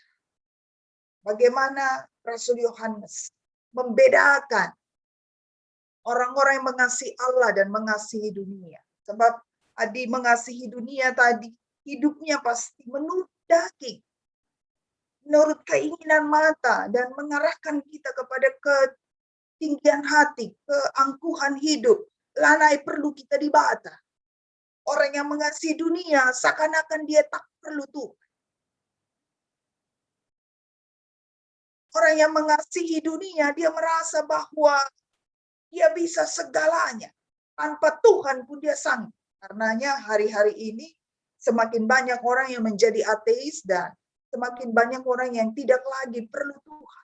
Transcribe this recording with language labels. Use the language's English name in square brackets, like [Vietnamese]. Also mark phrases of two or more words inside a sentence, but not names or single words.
[Indonesian] Bagaimana Rasul Yohanes membedakan orang-orang yang mengasihi Allah dan mengasihi dunia. Sebab Adi mengasihi dunia tadi, hidupnya pasti menurut daging, menurut keinginan mata, dan mengarahkan kita kepada ketinggian hati, keangkuhan hidup. Lanai perlu kita dibata. Orang yang mengasihi dunia seakan-akan dia tak perlu Tuhan. Orang yang mengasihi dunia, dia merasa bahwa dia bisa segalanya. Tanpa Tuhan pun dia sanggup. Karenanya hari-hari ini semakin banyak orang yang menjadi ateis dan semakin banyak orang yang tidak lagi perlu Tuhan.